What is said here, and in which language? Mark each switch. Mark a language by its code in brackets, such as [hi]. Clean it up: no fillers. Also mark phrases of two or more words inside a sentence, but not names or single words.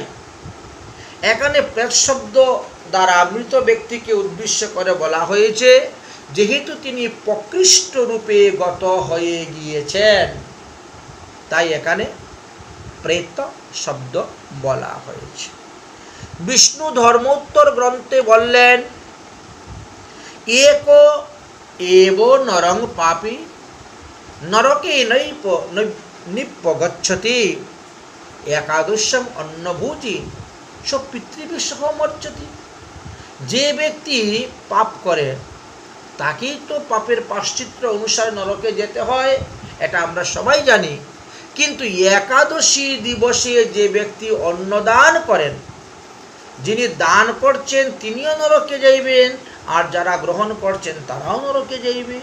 [bn] এখানে প্রেত শব্দ দ্বারা মৃত ব্যক্তিকে উদ্দেশ্য করে বলা হয়েছে যেহেতু তিনি প্রকৃষ্ট রূপে গত হয়ে গিয়েছেন, তাই এখানে প্রেত শব্দ বলা হয়েছে। বিষ্ণু ধর্মোত্তর গ্রন্থে বললেন [sa] एको एव नरं पापी नरके निप्पगच्छति एकादशम अन्नभूति स पितृभिः सह मर्चति। [bn] যে ব্যক্তি পাপ করে তাকেই তো পাপের প্রায়শ্চিত্ত অনুসারে নরকে যেতে হয়, এটা আমরা সবাই জানি। কিন্তু একাদশী দিবসে যে ব্যক্তি অন্নদান করেন, যিনি দান করছেন তিনিও নরকে যাইবেন, আর যারা গ্রহণ করছেন তারাও নরকে যাইবে।